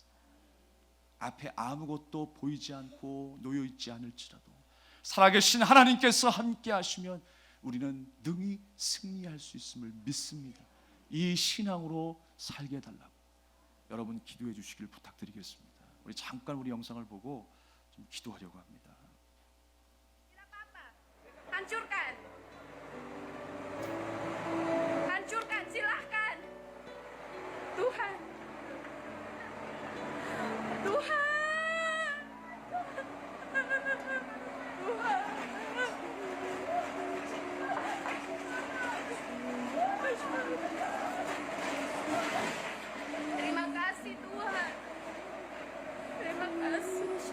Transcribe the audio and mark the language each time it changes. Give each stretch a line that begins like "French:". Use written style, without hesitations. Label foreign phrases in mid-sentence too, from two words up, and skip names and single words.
Korean: 앞에 아무것도 보이지 않고 놓여 있지 않을지라도 살아계신 하나님께서 함께 하시면 우리는 능히 승리할 수 있음을 믿습니다. 이 신앙으로 살게 해달라고 여러분 기도해 주시길 부탁드리겠습니다. 우리 잠깐 우리 영상을 보고 좀 기도하려고 합니다.
Indonesian: Hancurkan, hancurkan, silahkan. Tuhan, Tuhan, terima kasih Tuhan, terima kasih.